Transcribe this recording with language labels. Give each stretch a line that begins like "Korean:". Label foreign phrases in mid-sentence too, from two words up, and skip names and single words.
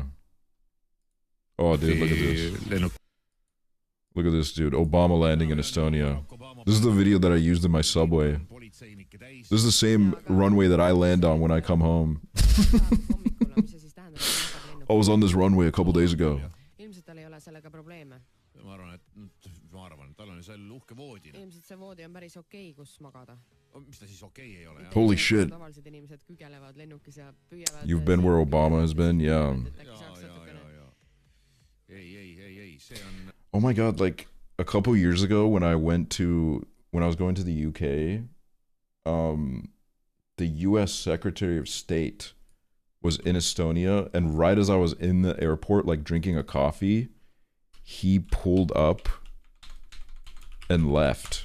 English: Oh, dude, look at this. Look at this, dude. Obama landing in Estonia. This is the video that I used in my subway. This is the same runway that I land on when I come home. I was on this runway a couple days ago.
Estonian: seal uhke voodina. Ilmselt see voodi on päris okei, kus magada. Mis ta siis okei ei ole?
English: Holy shit.
Estonian: Tavalised inimesed kügelevad lennukis ja püüavad...
English: You've been where Obama has been, yeah.
Estonian: Ei, see on...
English: Oh my god, like a couple years ago when I was going to the UK, the US Secretary of State was in Estonia, and right as I was in the airport, like drinking a coffee, he pulled up and left.